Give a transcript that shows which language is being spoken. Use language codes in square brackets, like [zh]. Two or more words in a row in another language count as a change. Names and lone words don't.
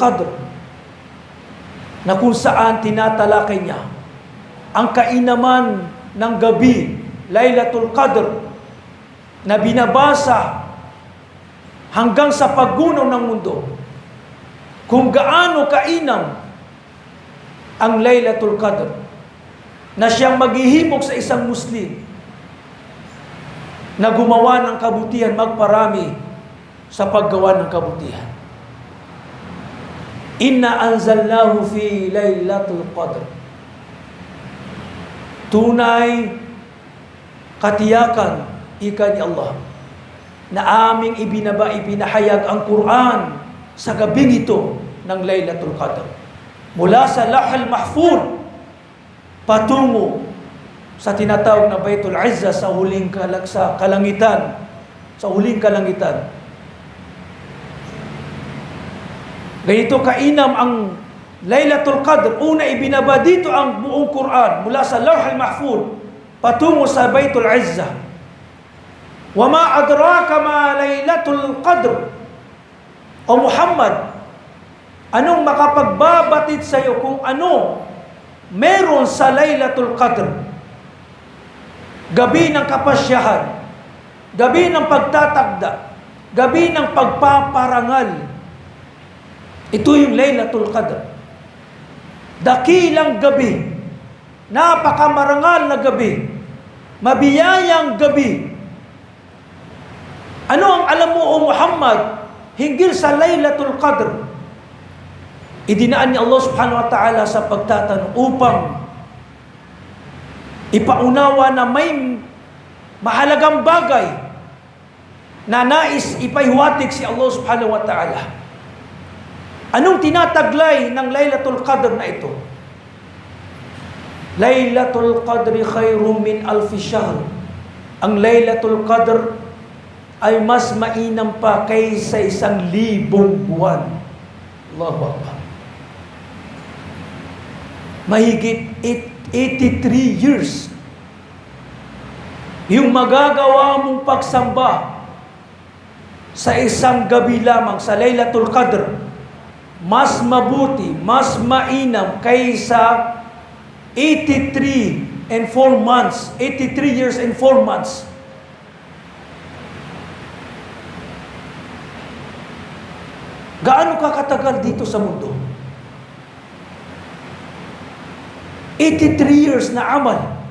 [tl] Qadr, na kung saan tinatalakay niya ang kainaman ng gabi, Laylatul Qadr, na binabasa hanggang sa paggunaw ng mundo, kung gaano kainam ang Laylatul Qadr, na siyang maghihimok sa isang Muslim na gumawa ng kabutihan, magparami sa paggawa ng kabutihan. [ar] إنا أنزلناه في ليلة القدر. [tl] Tunay, katiyakan, ika ni Allah, na aming ipinahayag ang Quran sa gabing ito ng Laylatul Qadr. Mula sa Lahal Mahfuz patungo sa tinatawag na Baitul Izza sa huling kalangitan. Sa huling kalangitan. Ganito kainam ang Laylatul Qadr. Una, ibinaba dito ang buong Quran mula sa Lawh al-Mahfuz patungo sa Baitul Izza. [ar] وما أدراك ما ليلة القدر. [tl] O Muhammad, anong makapagbabatid sa iyo kung ano meron sa Laylatul Qadr? Gabi ng kapasyahan, gabi ng pagtatakda, gabi ng pagpaparangal. Ito yung Laylatul Qadr. Dakilang gabi, napakamarangal na gabi, mabiyayang gabi. Ano ang alam mo, O Muhammad, hinggil sa Laylatul Qadr? Idinaan ni Allah [ar] سبحانه وتعالى [tl] sa pagtatanong upang ipaunawa na may mahalagang bagay na nais ipaiwatig si Allah [ar] سبحانه وتعالى. [tl] Anong tinataglay ng Laylatul Qadr na ito? [ar] ليلة القدر خير من ألف شهر. [tl] Ang Laylatul Qadr ay mas mainam pa kaysa 1,000 buwan. [ar] الله أكبر. [tl] Mahigit [en] 83 years. [tl] Yung magagawa mong pagsamba sa isang gabi lamang sa Laylatul Qadr, mas mabuti, mas mainam kaysa [en] 83 and 4 months, 83 years and 4 months. [tl] Gaano ka katagal dito sa mundo? 83 years na amal.